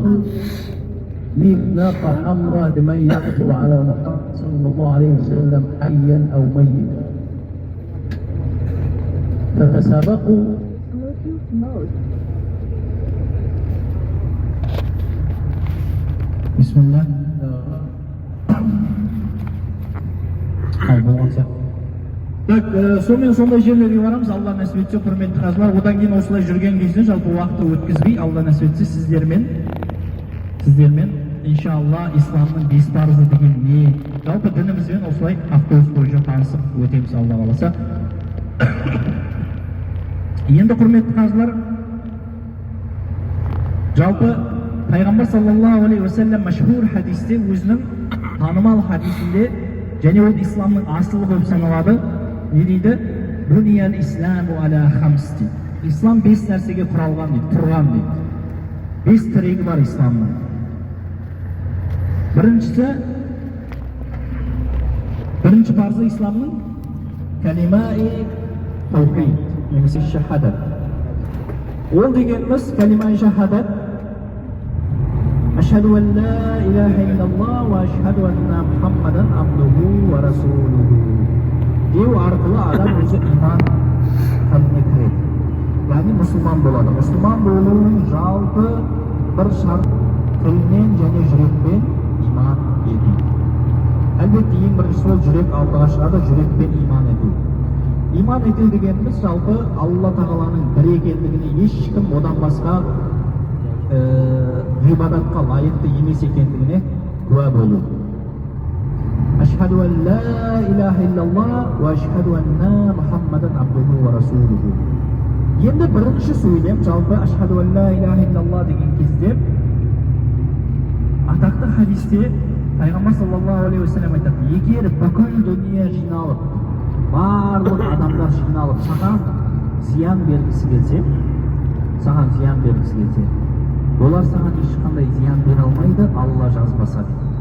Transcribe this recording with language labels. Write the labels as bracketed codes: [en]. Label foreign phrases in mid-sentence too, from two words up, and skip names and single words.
[ar] 100 ناقة حمراء لمن يحصل على محمد صلى الله عليه وسلم حيا أو ميتا، فتسابقوا بسم الله. [kk] Так, сонымен сондай жерлерге барамыз, Алла насip етсе, құрметті қазылар. Одан кейін осылай жүрген кезде жалпы уақытты өткізбей, Алла насip етсе, сіздермен иншалла исламның 5 парызы деген не, жалпы дінімізбен осылай автобус бойынша танысып өтеміз, Алла қаласа. Енді құрметті қазылар, жалпы Пайғамбар [ar] صلى الله عليه وسلم [kk] мәшһүр хадисте, өзінің танымал хадисінде, және ол исламның асылы болып саналады, не дейді? [ar] بني الإسلام على خمس дейді. [kk] Ислам 5 нәрсеге құралған дейді, тұрған дейді. 5 тірегі бар исламның. Бірінші парызы исламның [ar] كلمة التوحيد, [kk] немесе шахадат. [ar] Ол дегеніміз كلمة الشهادة أشهد أن لا إله إلا الله وأشهد أن محمدا عبده ورسوله. [kk] Деу арқылы адам өзі иман қалпына кіреді. Яғни мұсылман болады. Мұсылман болуының жалпы бір шарт тілмен және жүрекпен иман ету. Әлбетте ең бірінші сол жүрек алдыға шығады, жүрекпен иман ету. иман ету дегеніміз жалпы Алла тағаланың бір екендігіне, ешкім одан басқа ғибадатқа лайықты емес екендігіне куә болу. [ar] أشهد أن لا إله إلا الله وأشهد أن محمدا عبده ورسوله. [kk] Енді бірінші сөйлем жалпы [ar] أشهد أن لا إله إلا الله [kk] деген кезде атақты хадисте пайғамбар [ar] صلى الله عليه وسلم [kk] айтады, егер бүкіл дүние жиналып, барлық адамдар жиналып саған зиян бергісі келсе, олар саған ешқандай зиян бере алмайды, Алла жазбаса дейді.